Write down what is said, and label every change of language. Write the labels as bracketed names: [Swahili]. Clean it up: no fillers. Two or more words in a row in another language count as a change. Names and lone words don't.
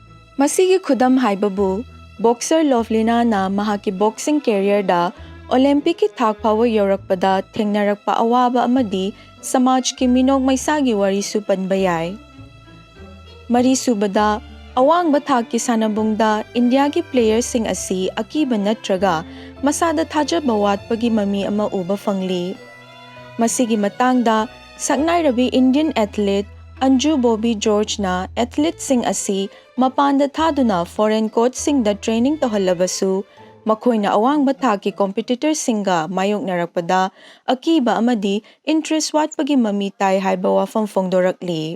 [Manipuri] Masigi khudam haibabu Boxer Lovlina na mahaki [English] boxing career [Manipuri] da Olympic ki thak fawa yaurakpada thengnarakpa awaba amadi samaj ki minog maisagi wari supan bayai. Mari subada awang bathak ki sanabungda India ki players sing asi akiba natraga masada thajaba watpagi mami ama uba fangli. Masigi matangda saknai rabi [English] Indian athlete [Manipuri] Anju Bobby George na athlete sing asi mapanda thaduna [English] foreign coach [Manipuri] sing da training tohalabasu makoy na awang bathaki competitor singa mayok narakpada akiba amadi interest watpagi mamitay haiba wafang fongdorakli.